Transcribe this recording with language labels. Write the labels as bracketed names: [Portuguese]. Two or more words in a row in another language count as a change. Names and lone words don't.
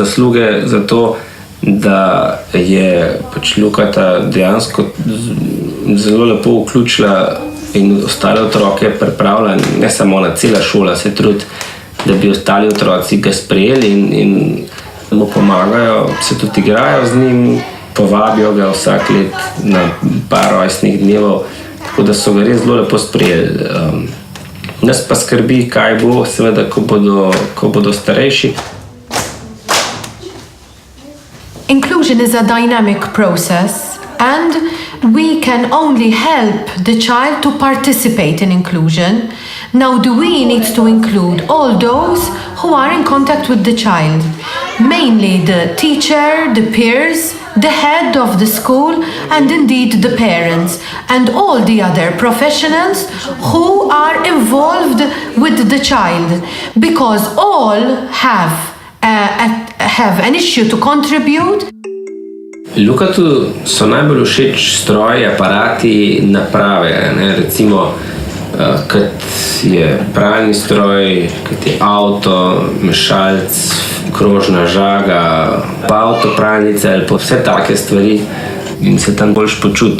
[Slovenian] zasluge za to, da je pač Lukata dejansko zelo lepo vključila in ostale otroke pripravila, ne samo na cela šola se trudi, da bi ostali otroci ga sprejeli in mu pomagajo, se tudi igrajo z njim, povabijo ga vsak let na par rojstnih dnevov, tako da so ga res zelo lepo sprejeli. Nas pa skrbi, kaj bo, seveda, ko bodo starejši. [English] Inclusion is a dynamic process and we can only help the child to participate in inclusion. Now we need to include all those who are in contact with the child, mainly the teacher, the peers, the head of the school and indeed the parents and all the other professionals who are involved with the child, because all have an issue to contribute. [Slovenian] Lukatu so najbolj všeč stroji, aparati, naprave. Recimo kot je pralni stroj, kot je avto, mešalec, krožna žaga, pa avtopralnica ali pa vse take stvari in se tam boljš počuti.